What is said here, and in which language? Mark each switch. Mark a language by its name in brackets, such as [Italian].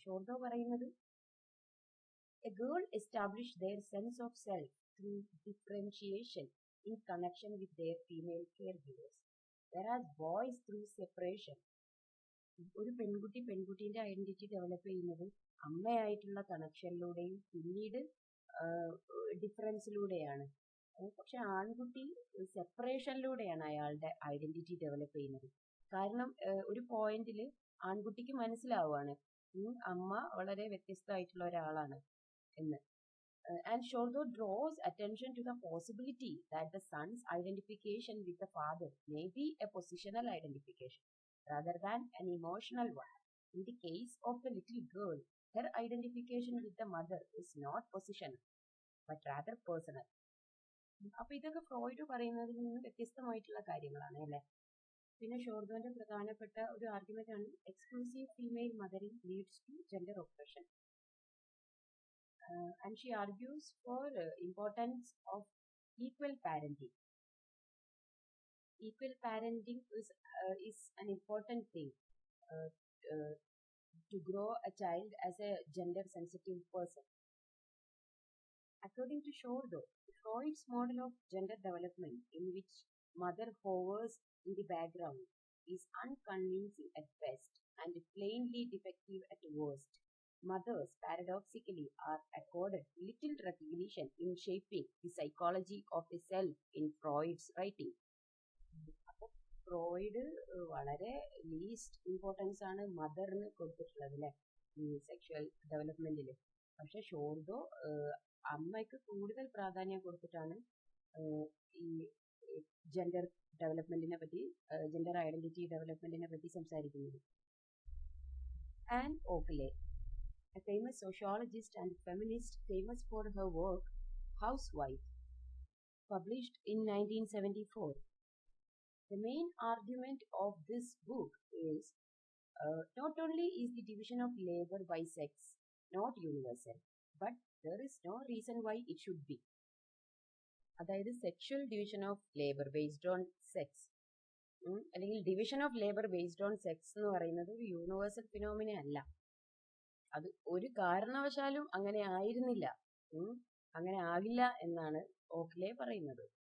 [Malayalam] ഷോർദോ പറയുന്നത് [English] A girl establish their sense of self through differentiation in connection with their female caregivers, whereas boys through separation. [Malayalam] ഒരു പെൺകുട്ടീന്റെ identity develop ചെയ്യുന്നത് അമ്മയായിട്ടുള്ള കണക്ഷനിലൂടെയും പിന്നീട് ഡിഫറൻസിലൂടെയാണ്. പക്ഷെ ആൺകുട്ടി സെപ്പറേഷനിലൂടെയാണ് അയാളുടെ ഐഡന്റിറ്റി ഡെവലപ്പ് ചെയ്യുന്നത്. കാരണം ഒരു പോയിന്റിൽ ആൺകുട്ടിക്ക് മനസ്സിലാവുകയാണ് അമ്മ വളരെ വ്യത്യസ്തമായിട്ടുള്ള ഒരാളാണ് എന്ന്. [English] And Sholto draws attention to the possibility that the son's identification with the father may be a positional identification rather than an emotional one. In the case of the little girl, her identification with the mother is not positional, but rather personal. [Malayalam] അപ്പൊ ഇതൊക്കെ Freud പറയുന്നതിൽ നിന്ന് വ്യത്യസ്തമായിട്ടുള്ള കാര്യങ്ങളാണ് അല്ലെ. പിന്നെ ഷോർദോന്റെ പ്രധാനപ്പെട്ട ഒരു ആർഗ്യുമെന്റ് ആണ് [English] Exclusive female mothering leads to gender oppression. And she argues for importance of equal parenting. Equal parenting is an important thing uh, uh, to grow a child as a gender sensitive person. According to Shordo, Freud's model of gender development, in which mother hovers in the background, is unconvincing at best and plainly defective at worst. Mothers, paradoxically, are accorded little recognition in shaping the psychology of the self in Freud's writing. [Malayalam] അപ്പോൾ Freud വളരെ least importance ആണ് മദറിന് കൊടുത്തിട്ടുള്ളത് അല്ലെ ഈ sexual ഡെവലപ്മെന്റിൽ. പക്ഷെ ഷോർദോ അമ്മയ്ക്ക് കൂടുതൽ പ്രാധാന്യം കൊടുത്തിട്ടാണ് ഈ ജെൻഡർ ഡെവലപ്മെന്റിനെ പറ്റി, ജെൻഡർ ഐഡന്റിറ്റി ഡെവലപ്മെന്റിനെ പറ്റി സംസാരിക്കുന്നത്. And [English] Oakley, a famous sociologist and feminist famous for her work Housewife, published in 1974. The main argument of this book is not only is the division of labor by sex not universal, but there is no reason why it should be. [Malayalam] അതായത് sexual division of labour based on sex അല്ലെങ്കിൽ division of labour based on sex എന്ന് പറയുന്നത് ഒരു universal phenomena അല്ല. അത് ഒരു കാരണവശാലും അങ്ങനെ ആയിരുന്നില്ല, അങ്ങനെ ആകില്ല എന്നാണ് ഓക്ലെ പറയുന്നത്.